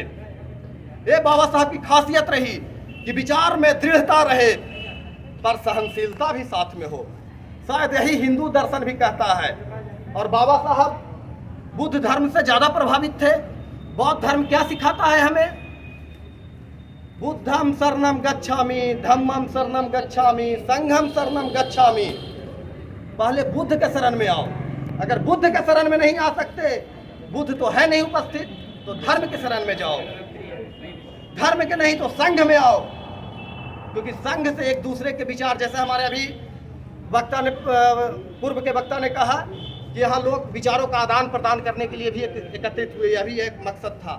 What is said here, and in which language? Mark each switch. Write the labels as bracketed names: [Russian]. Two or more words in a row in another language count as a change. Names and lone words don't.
[Hindi] ये बाबा साहब की खासियत रही कि विचार में दृढ़ता रहे पर सहनशीलता भी साथ में हो। शायद यही हिंदू दर्शन भी कहता है। और बाबा साहब बुद्ध धर्म से ज्यादा प्रभावित थे। बौद्ध धर्म क्या सिखाता है हमें? [Pali] बुद्धम शरणम गच्छामि, धम्मम शरणम गच्छामि, संघम शरणम गच्छामि। [Hindi] पहले बुद्ध के शरण में आओ। अगर बुद्ध के शरण में नहीं आ सकते, बुद्ध तो है नहीं उपस्थित, तो धर्म के शरण में जाओ। धर्म के नहीं तो संघ में आओ, क्योंकि संघ से एक दूसरे के विचार, जैसे हमारे अभी वक्ता ने पूर्व के वक्ता ने कहा कि यहाँ लोग विचारों का आदान प्रदान करने के लिए भी एकत्रित हुए, यह भी एक मकसद था।